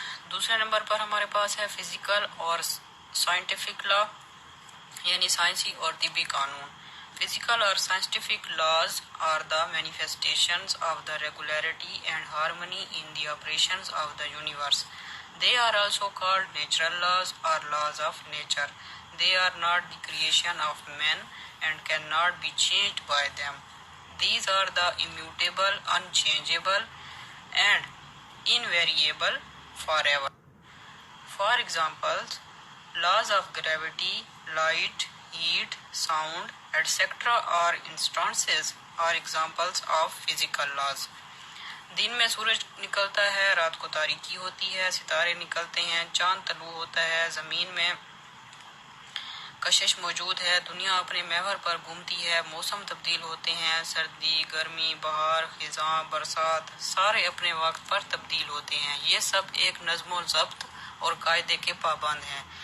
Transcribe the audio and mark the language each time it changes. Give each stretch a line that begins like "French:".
Urdu: دوسرے نمبر پر ہمارے پاس ہے فزیکل اور سائنٹیفک لا، یعنی سائنسی اور طبی قانون۔
English: Physical or scientific laws are the manifestations of the regularity and harmony in the operations of the universe. They are also called natural laws or laws of nature. They are not the creation of men and cannot be changed by them. These are the immutable, unchangeable, and invariable forever. For examples, laws of gravity, light, heat, sound, etc. are instances or examples of physical laws.
Urdu: دن میں سورج نکلتا ہے، رات کو تاریکی ہوتی ہے، ستارے نکلتے ہیں، چاند طلوع ہوتا ہے، زمین میں کشش موجود ہے، دنیا اپنے محور پر گھومتی ہے، موسم تبدیل ہوتے ہیں، سردی، گرمی، بہار، خزاں، برسات، سارے اپنے وقت پر تبدیل ہوتے ہیں۔ یہ سب ایک نظم و ضبط اور قاعدے کے پابند ہیں۔